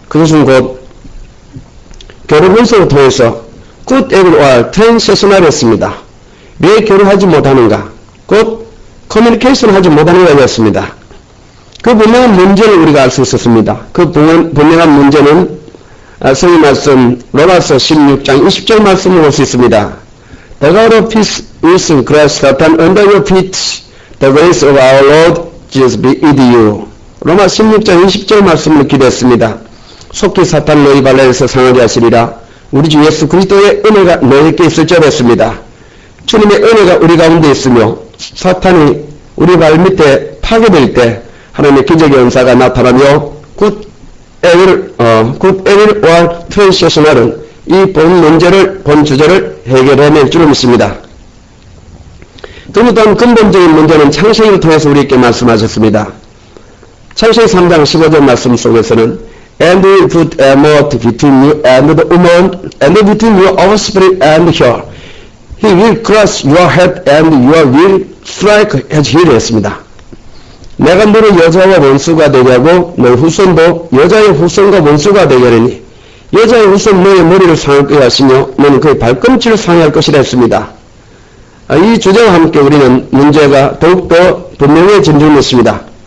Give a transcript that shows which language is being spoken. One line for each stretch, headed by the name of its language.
Korean: 그것은 곧 교류 분석을 통해서
English: good everywhere transitional
Korean: 이었습니다. 왜 교류하지 못하는가? 곧 커뮤니케이션 하지 못하는 것이었습니다. 그 분명한 문제를 우리가 알 수 있었습니다. 그 분명한 문제는 성경 말씀 로마서 16장 20절 말씀을 볼 수 있습니다.
English: The God of peace will crush Satan under your feet. The grace of our Lord Jesus be with you.
Korean: 로마 16장 20절 말씀을 기대했습니다. 속히 사탄 너희 발라에서 상하게 하시리라. 우리 주 예수 그리스도의 은혜가 너희에게 있을 줄 알았습니다. 주님의 은혜가 우리 가운데 있으며 사탄이 우리 발 밑에 파괴될 때 하나님의 기적의 은사가 나타나며
English: good everywhere transitional
Korean: 은 이 본 문제를, 본 주제를 해결해낼 줄을 믿습니다. 또한 근본적인 문제는 창세기를 통해서 우리에게 말씀하셨습니다. 창세기 3장 15절 말씀 속에서는
English: And we put a mote between you and the woman, and between your offspring and her. He will crush your head and you will strike his heel
Korean: 했습니다. 내가 너를 여자와 원수가 되게 하고 너 후손도 여자의 후손과 원수가 되게 하리니 여자의 후손 너의 머리를 상하게 하시며 너는 그의 발꿈치를 상할 것이라 했습니다. 이 주제와 함께 우리는 문제가 더욱더 분명해진 줄 믿습니다.